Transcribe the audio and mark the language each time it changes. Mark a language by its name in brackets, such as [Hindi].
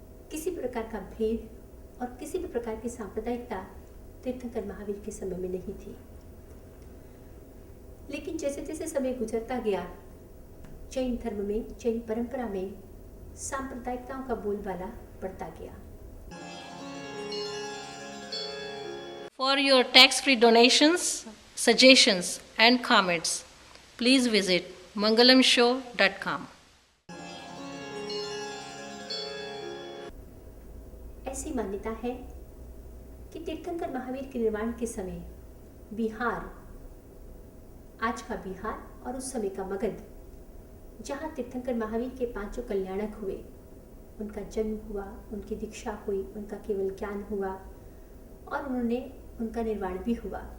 [Hindi] किसी प्रकार का भेद और किसी भी प्रकार की सांप्रदायिकता तीर्थंकर महावीर के समय में नहीं थी। लेकिन जैसे जैसे समय गुजरता गया, जैन धर्म में, जैन परंपरा में सांप्रदायिकताओं का बोलबाला बढ़ता गया। [English] For your tax-free donations, suggestions and comments, please visit mangalamshow.com. [Hindi] ऐसी मान्यता है कि तीर्थंकर महावीर के निर्माण के समय बिहार, आज का बिहार और उस समय का मगध, जहाँ तीर्थंकर महावीर के 5 कल्याणक हुए, उनका जन्म हुआ, उनकी दीक्षा हुई, उनका केवल ज्ञान हुआ और उनका निर्वाण भी हुआ।